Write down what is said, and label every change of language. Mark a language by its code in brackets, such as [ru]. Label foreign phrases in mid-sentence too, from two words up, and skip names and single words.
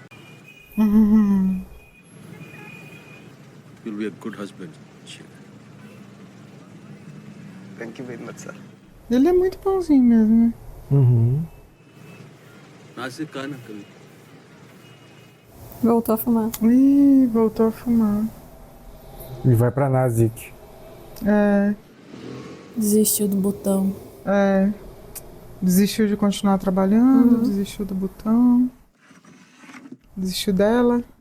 [en] You'll be a good husband, Sheikh. thank you very much sir [pt] Ele é muito bonzinho mesmo, né? [hi] नासिक का ना कभी [pt] Voltou a fumar. Ih, voltou a fumar. E vai pra Nazik. É. Desistiu do botão. É. Desistiu de continuar trabalhando, desistiu do botão. Desistiu dela.